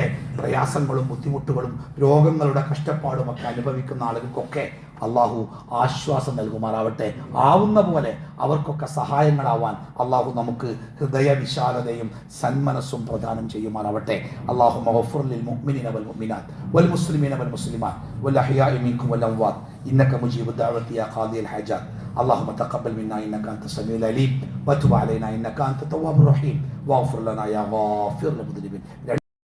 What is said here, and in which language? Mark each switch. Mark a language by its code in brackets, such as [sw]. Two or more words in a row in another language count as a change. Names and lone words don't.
[ml] പ്രയാസങ്ങളും ബുദ്ധിമുട്ടുകളും രോഗങ്ങളുടെ കഷ്ടപ്പാടുമൊക്കെ അനുഭവിക്കുന്ന ആളുകൾക്കൊക്കെ അള്ളാഹു ആശ്വാസം നൽകുമാറാവട്ടെ. ആവുന്ന പോലെ അവർക്കൊക്കെ സഹായങ്ങളാവാൻ അള്ളാഹു നമുക്ക് ഹൃദയവിശാലതയും സന്മനസ്സും പ്രദാനം ചെയ്യുമാറാവട്ടെ. [ar] اللهم اغفر للمؤمنين والمؤمنات والمسلمين والمسلمات والأحياء منكم والأموات إنك مجيب الدعوات يا قاضي الحاجات. اللهم تقبل منا انك انت السميع العليم وتب علينا انك انت التواب الرحيم واغفر لنا يا غافر المذنبين.